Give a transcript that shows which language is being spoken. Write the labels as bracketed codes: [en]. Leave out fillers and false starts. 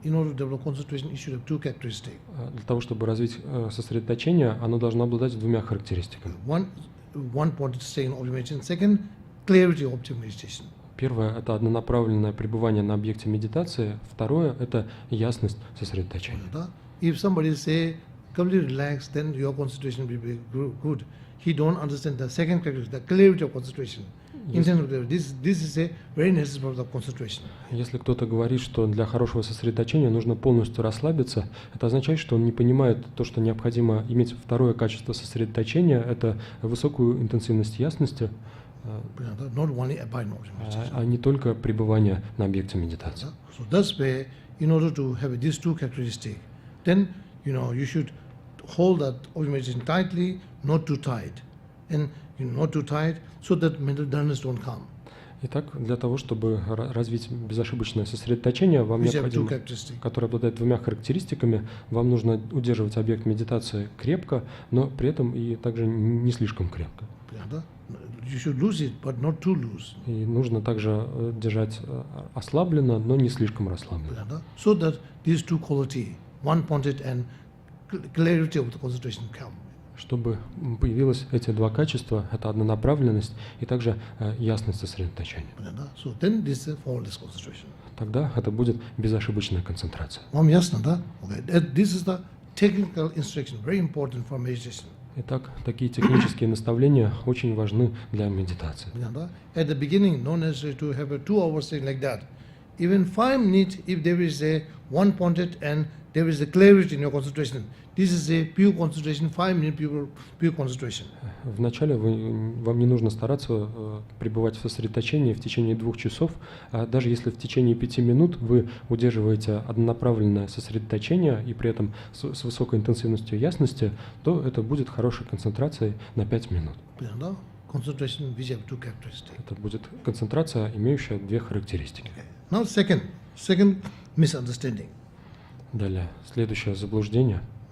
[en] In order to develop concentration, you should have two characteristics. [ru] Для того, чтобы развить сосредоточение, оно должно обладать двумя характеристиками. [en] One point is staying in meditation. Second, clarity of meditation. [ru] Первое – это однонаправленное пребывание на объекте медитации. Второе – это ясность сосредоточения. [en] If somebody say completely relaxed, then your concentration will be good. He don't understand the second characteristic, the clarity of concentration. This is a very necessary for the concentration. [ru] Если кто-то говорит, что для хорошего сосредоточения нужно полностью расслабиться, это означает, что он не понимает то, что необходимо иметь второе качество сосредоточения, это высокую интенсивность ясности, а не только пребывание на объекте медитации. [en] So that's why, in order to have these two characteristics, then you should hold that meditation tightly, not too tight, and not too tight, so that mental dullness don't come. [ru] Итак, для того, чтобы развить безошибочное сосредоточение, вам необходимо, которое обладает двумя характеристиками, вам нужно удерживать объект медитации крепко, но при этом и также не слишком крепко. [en] You should lose it, but not too loose. [ru] И нужно также держать ослабленно, но не слишком расслабленно. [en] So that these two qualities, one-pointed and clarity of the concentration come. [ru] Чтобы появилось эти два качества, это однонаправленность и также ясность сосредоточения. [en] So then this is flawless concentration. [ru] Тогда это будет безошибочная концентрация. Вам ясно, да? Okay. [en] This is the technical instruction, very important for meditation. [ru] Итак, такие технические наставления очень важны для медитации. [en] At the beginning, no necessary to have a 2 hours thing like that. Even 5 minutes, if there is a one-pointed and there is a clarity in your concentration. This is a pure concentration, 5 minute pure concentration. [ru] Вначале вам не нужно стараться пребывать в сосредоточении в течение 2 часов, а даже если в течение 5 минут вы удерживаете однонаправленное сосредоточение и при этом с высокой интенсивностью ясности, то это будет хорошей концентрацией на 5 минут. [en] Concentration which have 2 characteristics. [ru] Это будет концентрация, имеющая 2 характеристики. [en] Now second misunderstanding. [ru] Далее, следующее заблуждение.